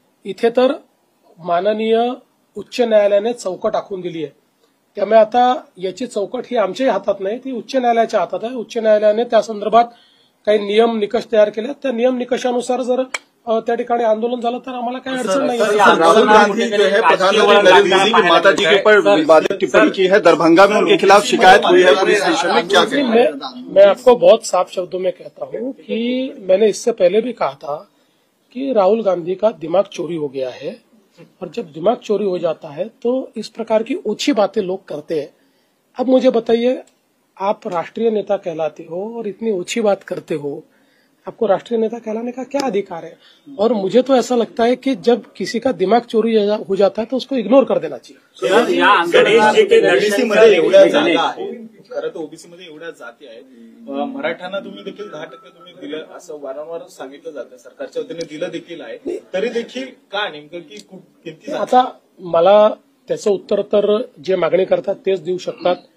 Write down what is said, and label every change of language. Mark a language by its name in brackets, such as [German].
[Marathi] इथे तर माननीय उच्च न्यायालयाने चौकट आखून दिली आहे. त्यामुळे आता याची चौकट ही आमच्याही हातात नाही, ती उच्च न्यायालयाच्या हातात आहे. उच्च न्यायालयाने त्या संदर्भात काही नियम निकष तयार केले. त्या नियम निकषानुसार जर त्या ठिकाणी आंदोलन झालं तर आम्हाला काही अडचण नाही. [Hindi] राहुल गांधी जो है प्रधानमंत्री नरेंद्र मोदी की माता जी के ऊपर विवादित टिप्पणी की है, दरभंगा में उनके खिलाफ शिकायत हुई है पुलिस स्टेशन में, क्या कहें? मैं आपको बहुत साफ शब्दों में कहता हूं कि मैंने इससे पहले भी कहा था कि राहुल गांधी का दिमाग चोरी हो गया है, और जब दिमाग चोरी हो जाता है तो इस प्रकार की ओछी बातें लोग करते हैं. अब मुझे बताइए, आप राष्ट्रीय नेता कहलाते हो और इतनी ओछी बात करते हो, आपको राष्ट्रीय नेता कहलाने का क्या अधिकार है? और मुझे तो ऐसा लगता है कि जब किसी का दिमाग चोरी हो जाता है तो उसको इग्नोर कर देना चाहिए. [Marathi] खरं तर ओबीसी मध्ये एवढ्या जाती आहेत, मराठ्यांना तुम्ही देखील 10% तुम्ही दिलं असं वारंवार सांगितलं जातं, सरकारच्या वतीने दिलं देखील आहे, तरी देखील का नेमकं की किती? आता मला त्याचं उत्तर तर जे मागणी करतात तेच देऊ शकतात.